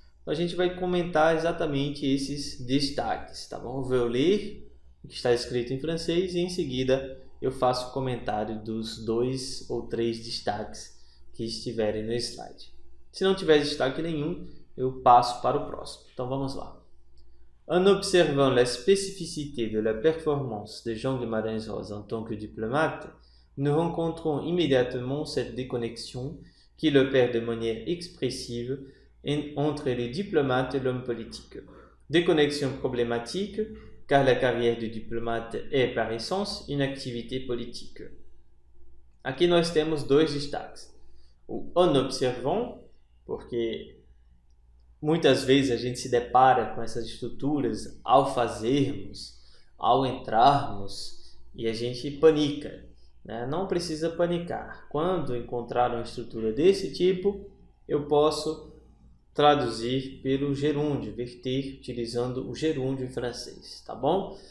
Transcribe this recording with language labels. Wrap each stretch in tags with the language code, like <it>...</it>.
<pt>Então, a gente vai comentar exatamente esses destaques, tá bom? Eu vou ler o que está escrito em francês e em seguida eu faço o comentário dos 2 ou 3 destaques que estiverem no slide. Se não tiver destaque nenhum, eu passo para o próximo. Então, vamos lá.</pt> <fr>En observant la spécificité de la performance de Jean Guimarães Rosa en tant que diplomate, nous rencontrons immédiatement cette déconnexion qu'il opère de manière expressive entre les diplomates et l'homme politique. Déconnexion problématique, car la carrière du diplomate est, par essence, une activité politique.</fr> <pt>Aqui nós temos 2 destaques. O</pt> <fr>en observant,</fr> <pt>porque muitas vezes a gente se depara com essas estruturas ao fazermos, ao entrarmos, e a gente panica, né? Não precisa panicar. Quando encontrar uma estrutura desse tipo, eu posso traduzir pelo gerúndio, verter utilizando o gerúndio em francês, tá bom?</pt>